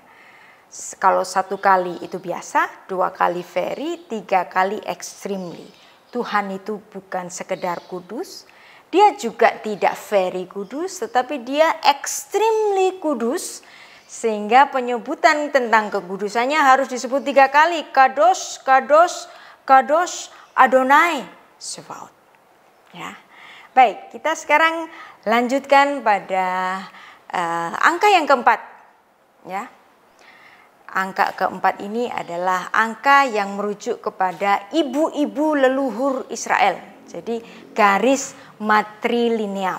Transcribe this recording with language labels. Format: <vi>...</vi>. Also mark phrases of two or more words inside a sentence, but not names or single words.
<id>Kalau 1 kali itu biasa, 2 kali very, 3 kali extremely. Tuhan itu bukan sekedar kudus, dia juga tidak very kudus, tetapi dia extremely kudus, sehingga penyebutan tentang kekudusannya harus disebut 3 kali,</id> <he>kadosh, kadosh, kadosh, Adonai Sebaot.</he> <id>Ya. Baik, kita sekarang lanjutkan pada angka yang keempat, ya. Angka keempat ini adalah angka yang merujuk kepada ibu-ibu leluhur Israel. Jadi garis matrilineal.</id>